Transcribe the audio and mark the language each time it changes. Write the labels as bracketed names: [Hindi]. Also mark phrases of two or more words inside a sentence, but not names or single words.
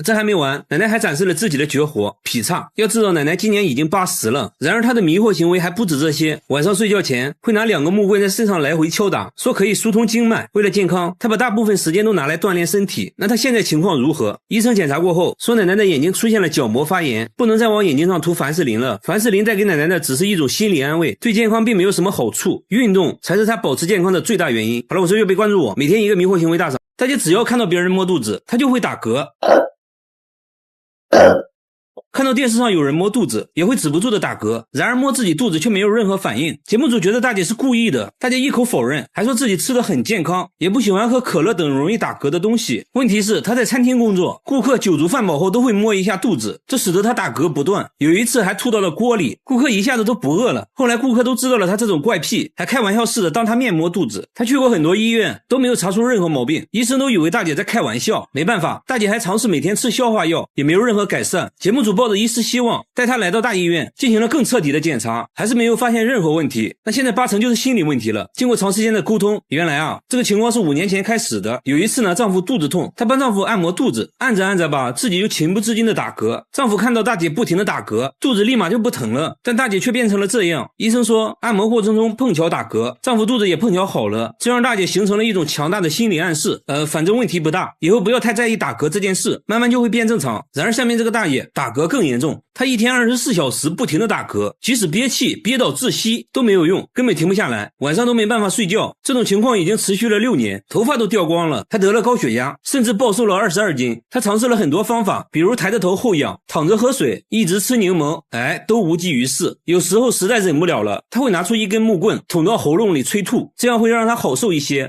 [Chinese] 這還沒完，奶奶還展示了自己的絕活劈叉。要知道奶奶今年已經80了，然而她的迷惑行為還不止這些，晚上睡覺前會拿2個木棍在身上來回敲打，說可以疏通經脈。為了健康，她把大部分時間都拿來鍛鍊身體。那她現在情況如何？醫生檢查過後說奶奶的眼睛出現了角膜發炎，不能再往眼睛上塗凡士林了。凡士林帶給奶奶的只是一種心理安慰，對健康並沒有什麼好處，運動才是她保持健康的最大原因。好了，我是月貝，關注我，每天一個迷惑行為大賞。大家只要看到別人摸肚子，他就會打嗝。看到電視上有人摸肚子，也會止不住的打嗝，然而摸自己肚子卻沒有任何反應。節目組覺得大姐是故意的，大姐一口否認，還說自己吃得很健康，也不喜歡喝可樂等容易打嗝的東西。問題是她在餐廳工作，顧客酒足飯飽後都會摸一下肚子，這使得她打嗝不斷，有一次還吐到了鍋裡，顧客一下子都不餓了。後來顧客都知道了她這種怪癖，還開玩笑似的當她面摸肚子。她去過很多醫院，都沒有查出任何毛病，醫生都以為大姐在開玩笑。沒辦法，大姐還嘗試每天吃消化藥，也沒有任何改善。節目組抱着一絲希望，帶她來到大醫院進行了更徹底的檢查，還是沒有發現任何問題。那現在8成就是心理問題了。經過長時間的溝通，原來啊，這個情況是5年前開始的。有一次呢，丈夫肚子痛，她幫丈夫按摩肚子，按着按着吧，自己就情不自禁的打嗝。丈夫看到大姐不停的打嗝，肚子立馬就不疼了，但大姐卻變成了這樣。醫生說，按摩過程中碰巧打嗝，丈夫肚子也碰巧好了，這讓大姐形成了一種強大的心理暗示，反正問題不大，以後不要太在意打嗝這件事，慢慢就會變正常。然而下面這個大爺打嗝更嚴重，她一天24小時不停的打嗝，即使憋氣憋到窒息都沒有用，根本停不下來，晚上都沒辦法睡覺。這種情況已經持續了6年，頭髮都掉光了，她得了高血壓，甚至暴瘦了22斤。她嘗試了很多方法，比如抬着頭後仰，躺着喝水，一直吃檸檬，都無濟於事。有時候實在忍不了了，她會拿出一根木棍捅到喉嚨裡催吐，這樣會讓她好受一些。